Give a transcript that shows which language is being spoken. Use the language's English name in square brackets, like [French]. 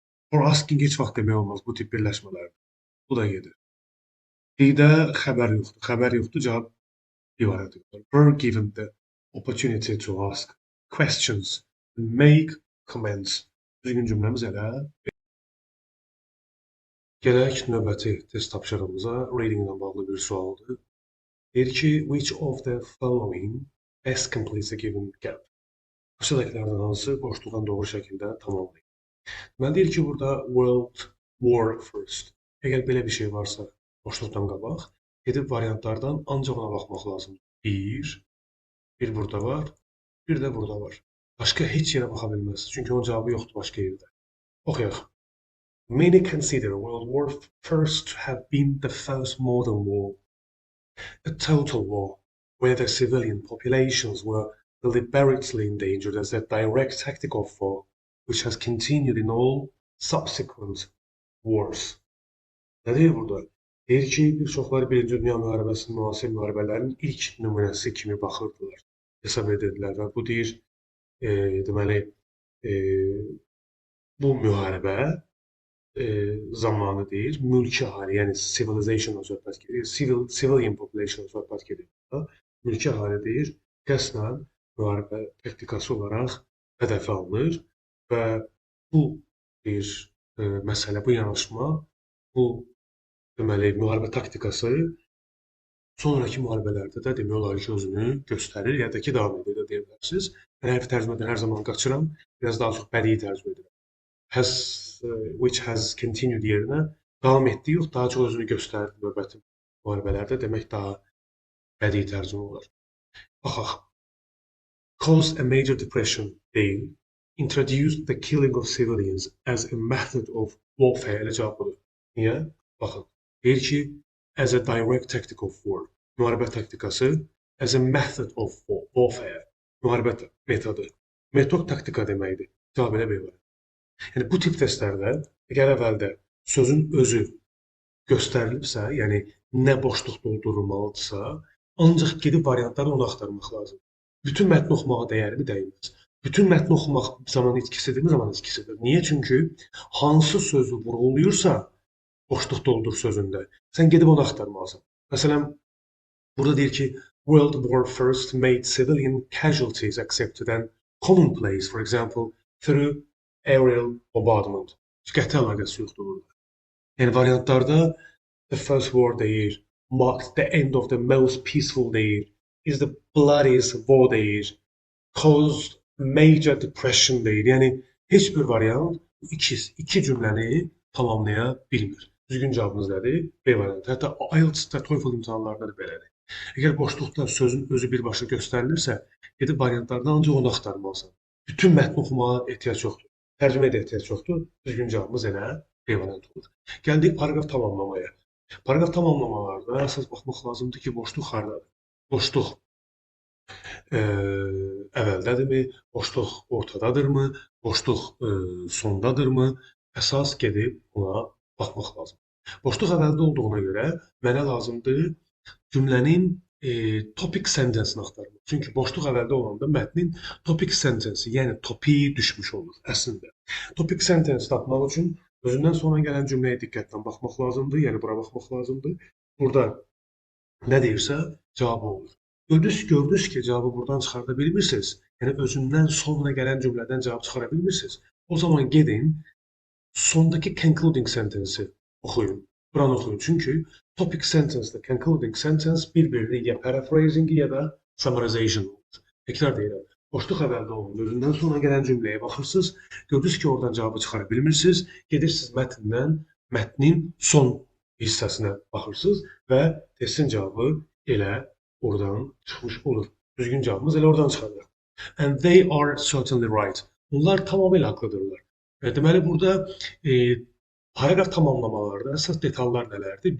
[English] For asking [Azerbaijani] heç vaxt demək olmaz bu tip birləşmələrdə. Bu da gedir. Bir də xəbər yoxdur. Xəbər yoxdur, cavab ibarət yoxdur. [English] Were given the opportunity to ask questions and make comments. [Azerbaijani] Düzgün cümləmiz elə. Gələk növbəti test tapşırığımıza reading ilə bağlı bir sualdır. Deyir ki, [English] which of the following best completes a given gap? [Azerbaijani] Aşağıdakilərdən hansı boşluğun doğru şəkildə tamamlayır? Deməli, deyir ki, burada World War First. Əgər belə bir şey varsa, boşluqdan qabaq, gedib variantlardan ancaq ona baxmaq lazımdır. Bir burada var, bir də burada var. Başqa heç yerə baxa bilməzsiniz. Çünki onun cavabı yoxdur başqa yerdə. Oxuyaq. [English] Many consider World War First to have been the first modern war, a total war, where the civilian populations were deliberately endangered as a direct tactical foe, which has continued in all subsequent wars. [Azerbaijani] Nə deyir burada? Deyir ki, bir çoxları Birinci Dünya müharibəsinin, müasir müharibələrin ilk nümunəsi kimi baxırdılar, hesab edirdilər və bu deyir, deməli, bu müharibə zamanı deyir, mülki əhali, yəni civilizationla söhbət gedir, civilian population söhbət gedir. Mülki əhali deyir, qəsdən müharibə taktikası olaraq hədəfə alınır və bu bir məsələ, bu yanaşma, bu deməli, müharibə taktikası sonraki müharibələrdə də demək olar ki, özünü göstərir, ya da ki, davam edir də deyə bilərsiniz. Mən hərfi tərcümədən hər zaman qaçıram, biraz daha çox bədii tərcümə edirəm. [English] Has, which has continued [Azerbaijani] yerinə davam etdi yox, daha çox özünü göstərdi növbəti müharibələrdə, demək daha bədii tərcümə olar. Baxaq. [English] Caused a major depression deyil. Introduced the killing of civilians as a method of warfare. [Azerbaijani] Elə cavab budur. Niyə? Baxın. Deyir ki, [English] as a direct tactic of war. [Azerbaijani] Müharibə taktikası. [English] As a method of warfare. [Azerbaijani] Müharibə metodu. Metod taktika deməkdir. Cavab elə belə. Yəni, bu tip testlərdə əgər əvvəldə sözün özü göstərilibsə, yəni nə boşluq doldurulmalıdırsa, ancaq gedib variantları onu axtarmaq lazım. Bütün mətni oxumağa dəyərmi, dəyməz. Bütün mətni oxumaq zaman etkisidirmi, zaman etkisidir. Niyə? Çünki hansı sözü vurğulayırsa, boşluq doldur sözündə, sən gedib onu axtarmalısan. Məsələn, burada deyir ki, [English] World War First made civilian casualties accepted and commonplace, for example, through aerial bombardment. [Azerbaijani] Qətl əlaqəsi yoxdur burada. Yəni, variantlarda [English] the First War deyir, marked the end of the most peaceful deyir, is the bloodiest war deyir, caused major depression deyir. [Azerbaijani] Yəni, heç bir variant iki cümləni tamamlaya bilmir. Düzgün cavabınız nədir? B variantı. Hətta IELTS-də, TOEFL imtahanlarında da belədir. Əgər boşluqda sözün özü birbaşa göstərilirsə, gedib variantlardan ancaq onu axtarmalısan. Bütün mətni oxumağa ehtiyac yoxdur. Tərcümə edə ehtiyac yoxdur. Düzgün cavabımız elə B variantı olur. Gəldik paragraf tamamlamaya. Paragraf tamamlamalarda əsas baxmaq lazımdır ki, boşluq hardadır? Boşluq əvvəldədirmi? Boşluq ortadadırmı? Boşluq sondadırmı? Əsas gedib buna baxmaq lazım. Boşluq əvvəldə olduğuna görə mənə lazımdır cümlənin topic sentence-ni axtarmaq. Çünki boşluq əvvəldə olanda mətnin topic sentence-i, yəni topiyi düşmüş olur əslində. Topic sentence tapmaq üçün özündən sonra gələn cümləyə diqqətlə baxmaq lazımdır, yəni bura baxmaq lazımdır. Burada nə deyirsə, cavabı olur. Gördünüz ki, cavabı buradan çıxarda bilmirsiniz, yəni özündən sonra gələn cümlədən cavab çıxara bilmirsiniz. O zaman gedin, sondakı concluding sentence-i oxuyun. Buranı oxuyun. Çünki topic sentence-də concluding sentence bir-birini ya paraphrasing ya da summarization olur. Təkrar deyirəm. Boşluq əvvəldə olun. Özündən sonra gələn cümləyə baxırsınız. Gördünüz ki, oradan cavabı çıxara bilmirsiniz. Gedirsiniz mətndən, mətnin son hissəsinə baxırsınız və testin cavabı elə oradan çıxmış olur. Düzgün cavabımız elə oradan çıxacaq. [English] And they are certainly right. [Azerbaijani] Bunlar tamamilə haqlıdırlar. Deməli, burada paragraf tamamlamalarda əsas detallar nələrdir?